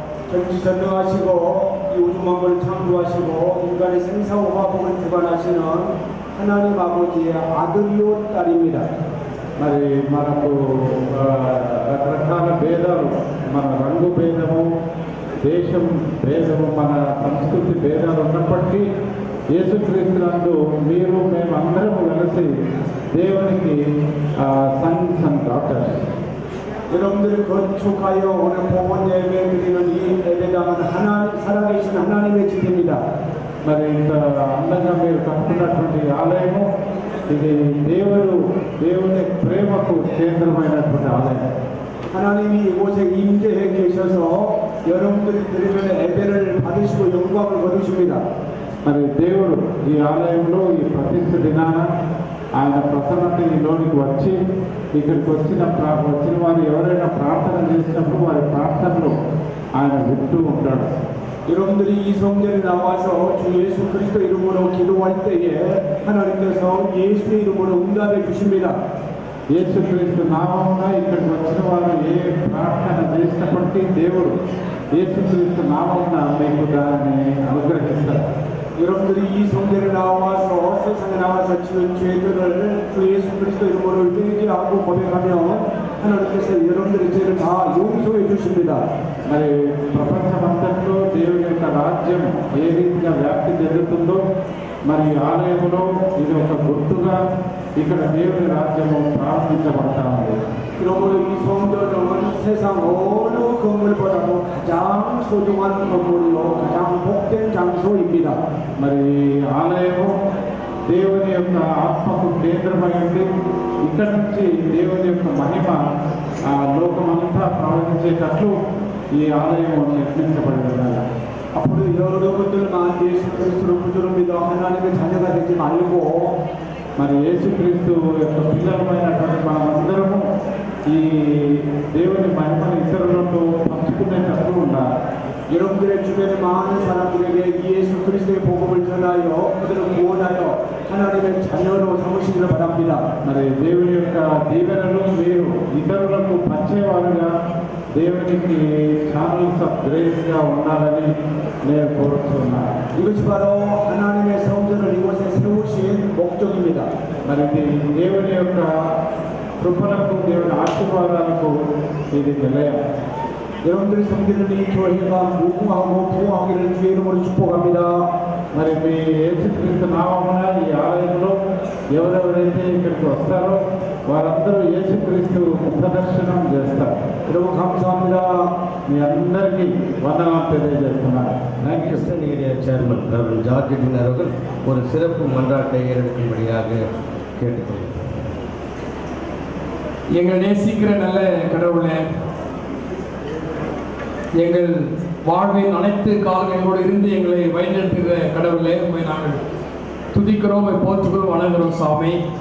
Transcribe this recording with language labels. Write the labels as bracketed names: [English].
[Korean] 전지 전능하시고 이 우주 만물을 창조하시고 인간의 생사와 화복을 주관하시는 하나님 아버지의 아들이요 딸입니다. [Telugu] మరి మనకు రకరకాల భేదాలు, మన రంగు భేదము, దేశం భేదము, మన సంస్కృతి భేదాలు ఉన్నప్పటికీ యేసుక్రీస్తు నందు మీరు మేమందరము కలిసి దేవునికి [English] Sons and daughters. [Korean] 여러분들이 건축하여 오늘 복원 예배 드리는 이 예배당은 살아계신 하나님의 집입니다. [Telugu] మరి ఇంత అందంగా మీరు కట్టుకున్నటువంటి ఆలయము ఇది దేవుని ప్రేమకు కేంద్రమైనటువంటి ఆలయం. [Korean] 하나님이 이곳에 임재해 계셔서 여러분들이 드리는 예배를 받으시고 영광을 거두십니다. [Telugu] మరి దేవుడు ఈ ఆలయంలో ఈ ప్రతిష్ఠ దినాన ఆయన ప్రసన్నతలోనికి వచ్చి ఇక్కడికి వచ్చిన వారు ఎవరైనా ప్రార్థన చేసినప్పుడు వారి ప్రార్థనలు ఆయన వింటూ ఉంటాడు. [Korean] 여러분들이 이 성전에 나와서 주 예수 그리스도 이름으로 기도할 때에 하나님께서 예수의 이름으로 응답해 주십니다. [Telugu] యేసుక్రీస్తు నామమున ఇక్కడికి వచ్చిన వారు ఏ ప్రార్థన చేసినప్పటికీ బట్టి దేవుడు యేసుక్రీస్తు నామమున మీకు దానిని అనుగ్రహిస్తారు. [Korean] 여러분들이 이 성전에 나와서 세상에 나와서 지은 죄들을 주 예수 그리스도 이름으로 회개하고 고백하면 하나님께서 여러분들의 죄를 다 용서해 주십니다. [Telugu] మరి ప్రపంచమంతట్లో దేవుని యొక్క రాజ్యం ఏ రీతిగా వ్యాప్తి చెందుతుందో మరి ఆలయంలో ఇది ఒక గుర్తుగా ఇక్కడ దేవుని రాజ్యము ప్రారంభించబడతా ఉంది. [Korean] 그러므로 이 성전은 세상 어느 건물보다도 가장 소중한 건물이요 가장 복된 장소입니다. [Telugu] మరి ఆలయము దేవుని యొక్క ఆత్మకు కేంద్రమై ఉంది. ఇక్కడ నుంచి దేవుని యొక్క మహిమ ఆ లోకమంతా ప్రవహించేటట్లు ఈ ఆలయం నిర్మించబడి ఉండాలి. [Korean] 앞으로 여러분들만 예수 그리스도를 구주로 믿어 하나님의 자녀가 되지 말고 [Telugu] మరి యేసుక్రీస్తు యొక్క పిల్లలమైనటువంటి మనమందరము ఈ దేవుని మహిమను ఇతరులతో పంచుకునేటట్లు ఉండాలి. [Korean] 여러분들의 주변의 많은 사람들에게 예수 그리스도의 복음을 전하여 그들을 구원하여 하나님의 자녀로 삼으시기를 바랍니다. [Telugu] మరి దేవుని యొక్క దీవెనలు మీరు ఇతరులకు పంచేవారుగా దేవునికి [English] channels of గ్రేస్గా [Telugu] ఉండాలని నేను కోరుతున్నాను. [Korean] 이것이 바로 하나님의 성전을 이곳에 세우신 목적입니다. [Telugu] మరి ఇది దేవుని యొక్క కృపలకు దేవుని ఆశీర్వాదాలకు ఇది నిలయం. [Korean] 여러분들이 섬기는 이 교회가 무궁하고 부흥하기를 주의 이름으로 축복합니다. [Telugu] మరి మీ యేసుక్రీస్తు నామమున ఈ ఆలయంలో ఎవరెవరైతే ఇక్కడికి వస్తారో వారందరూ యేసుక్రీస్తు ముఖదర్శనం చేస్తారు. [Korean] 여러분 감사합니다. [Telugu] మీ అందరికీ వందనాలు తెలియజేస్తున్నాను. [English] Thank you. [Tamil] கிறிஸ்தன் area chairman reverend George டினர் அவர்கள் ஒரு சிறப்பு மன்றாட்டை ஏறெடுக்கும்படியாக கேட்டுக்கொள்கிறேன். எங்கள் நேசிக்கிற நல்ல கடவுளே, எங்கள் வாழ்வின் அனைத்து காலங்களோடு இருந்து எங்களை வழிநடத்துகிற கடவுளே, உண்மை நாங்கள் துதிக்கிறோம், போற்றுகிறோம், வணங்குகிறோம் சாமி.